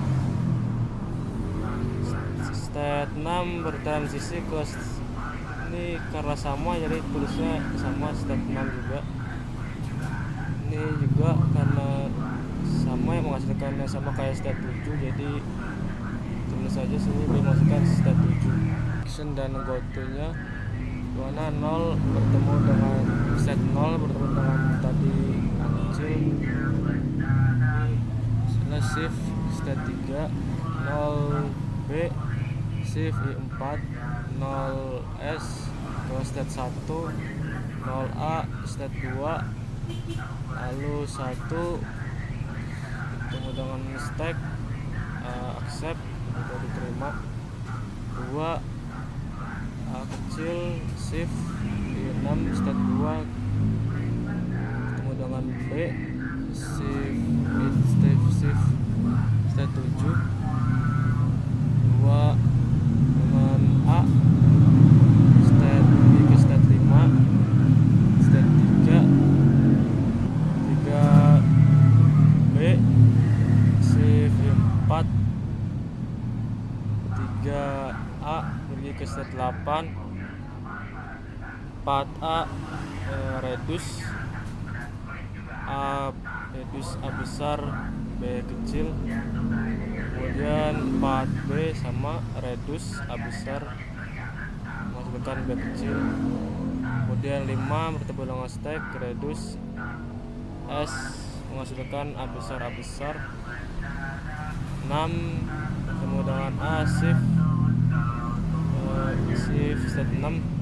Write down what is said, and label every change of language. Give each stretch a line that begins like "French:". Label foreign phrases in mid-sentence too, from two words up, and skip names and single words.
Indonesian: State 6 bertransisi ke ini karena sama jadi tulisnya sama state 6 juga. Ini juga karena sama yang menghasilkannya sama kayak state 7 jadi tulis aja sini dimasukkan state 7. Action dan
English: go to
Indonesian: nya mana 0 bertemu dengan state 0 bertemu dengan tadi A kecil
English: shift state
Indonesian: 3 0 B shift I4 0S ke state 1 0A state 2 lalu 1 bertemu dengan
English: stack accept
Indonesian: itu diterima 2 A kecil shift I6 state 2 bertemu dengan B
English: shift state
Indonesian: 7 2 dengan A state B ke state 5 state 3 B shift 4 3A pergi ke state 8 4A reduce A besar B kecil. Kemudian 4B sama reduce A besar masukkan B kecil. Kemudian 5 bertemu dengan
English: stack reduce
Indonesian: S menghasilkan A besar 6 bertemu dengan A
English: shift state
Indonesian: 6